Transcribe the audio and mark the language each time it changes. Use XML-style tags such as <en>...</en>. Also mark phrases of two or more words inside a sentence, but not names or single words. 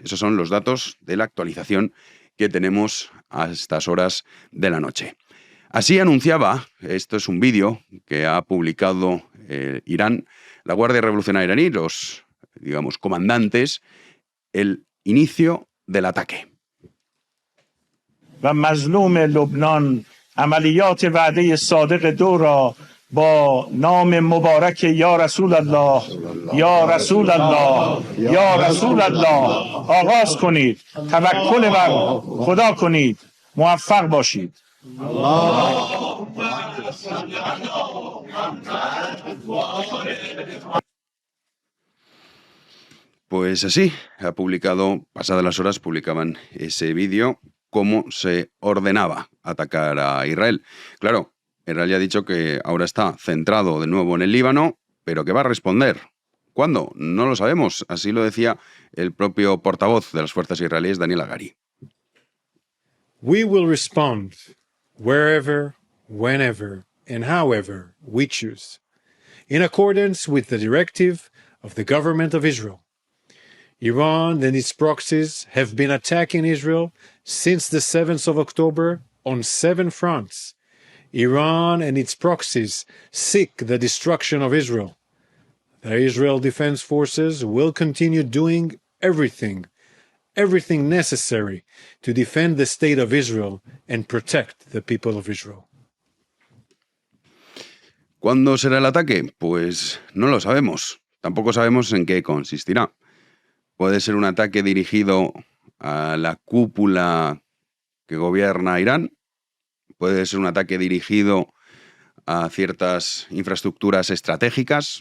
<es>Esos son los datos de la actualización que tenemos a estas horas de la noche. Así anunciaba, esto es un vídeo que ha publicado Irán, la Guardia Revolucionaria iraní, los, digamos, comandantes, el inicio del ataque.</es> <fa>و مظلوم لبنان عملیات وعده صادق دو را با نام مبارک</fa> <ar>یا رسول الله یا رسول الله یا رسول الله</ar> <fa>آغاز کنید. توکل بر خدا کنید. موفق باشید.</fa> <es>Pues así, ha publicado, pasadas las horas, publicaban ese vídeo, cómo se ordenaba atacar a Israel. Claro, Israel ya ha dicho que ahora está centrado de nuevo en el Líbano, pero que va a responder. ¿Cuándo? No lo sabemos. Así lo decía el propio portavoz de las fuerzas israelíes, Daniel Hagari.</es> <en>We will respond wherever, whenever, and however we choose, in accordance with the directive of the government of Israel. Iran and its proxies have been attacking Israel since the 7th of October on 7 fronts. Iran and its proxies seek the destruction of Israel. The Israel Defense Forces will continue doing everything necessary to defend the state of Israel and protect the people of Israel.</en> <es>¿Cuándo será el ataque? Pues no lo sabemos. Tampoco sabemos en qué consistirá. Puede ser un ataque dirigido a la cúpula que gobierna Irán. Puede ser un ataque dirigido a ciertas infraestructuras estratégicas.</es>